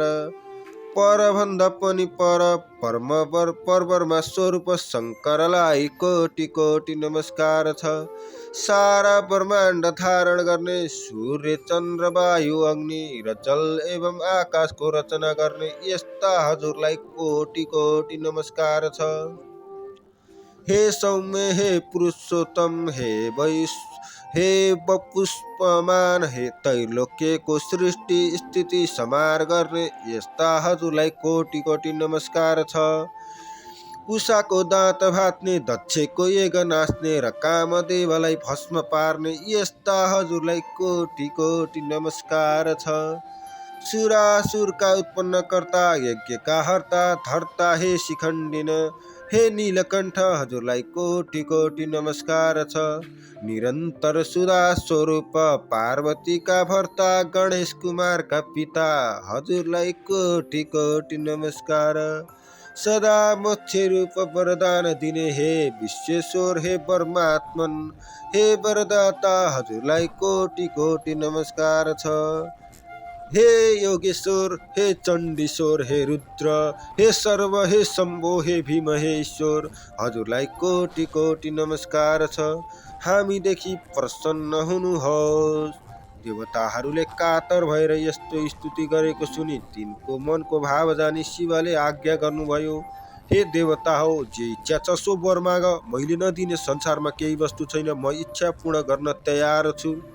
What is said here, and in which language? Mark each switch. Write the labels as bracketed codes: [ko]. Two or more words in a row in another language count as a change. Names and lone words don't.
[ne] परभन्दा पनि पर परब्रह्म स्वरूप शङ्करलाई कोटि कोटि नमस्कार छ। सारा ब्रह्माण्ड धारण गर्ने, सूर्य चन्द्र वायु अग्नि र जल एवं आकाशको रचना गर्ने, यस्ता हजुरलाई कोटि कोटि नमस्कार छ। हे सौम्य, हे पुरुषोत्तम, हे पुष्पमान, हे त्रैलोक्यको सृष्टि स्थिति संहार गर्ने, यस्ता हजुरलाई कोटि कोटि नमस्कार छ। उषाको दाँत भात्ने, दक्षको यज्ञ नाच्ने र कामदेवलाई भस्म पार्ने, यस्ता हजुरलाई कोटि कोटि नमस्कार छ। सुरासुरका उत्पन्नकर्ता, यज्ञका हर्ता धर्ता, हे शिखण्डिन, हे नीलकण्ठ, हजुरलाई कोटि कोटि नमस्कार छ। निरन्तर सुधा स्वरूप पार्वतीका भर्ता, गणेश कुमारका पिता, हजुरलाई कोटि कोटि नमस्कार। सदा मोक्ष रूप वरदान दिने, हे विश्वेश्वर, हे परमात्मन, हे वरदाता, हजुरलाई कोटि कोटि नमस्कार छ। हे योगेश्वर, हे चण्डीश्वर, हे रुद्र, हे सर्व, हे शम्भो, हे भीम, हे ईश्वर, हजुरलाई कोटि कोटि नमस्कार छ। हामीदेखि प्रसन्न हुनुहोस्। देवताहरूले कातर भएर यस्तो स्तुति गरेको सुनि तिनको मनको भाव जानी शिवले आज्ञा गर्नुभयो, हे देवता हो, जे इच्छा छ सो वर माग, मैले नदिने संसारमा केही वस्तु छैन, म इच्छा पूर्ण गर्न तयार छु।